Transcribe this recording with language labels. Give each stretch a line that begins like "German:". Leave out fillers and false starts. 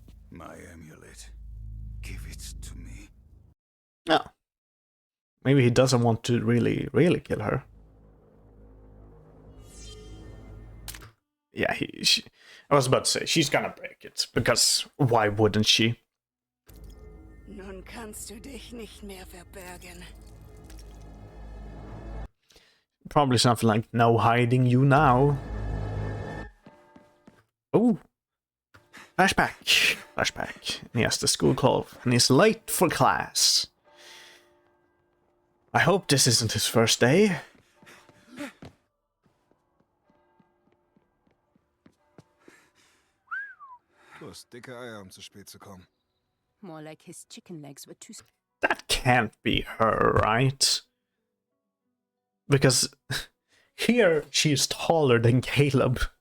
English: My amulet. Give it to me. No. Maybe he doesn't want to really kill her. Yeah, I was about to say, she's gonna break it, because why wouldn't she?
German: Nun kannst du dich nicht mehr verbergen.
English: Probably something like, no hiding you now. Oh. Flashback. Flashback. And he has the school clothes, and he's late for class. I hope this isn't his first day.
German: Du hast dicke Eier, zu spät zu kommen.
English: More like his chicken legs were too... That can't be her, right? Because here she's taller than Caleb.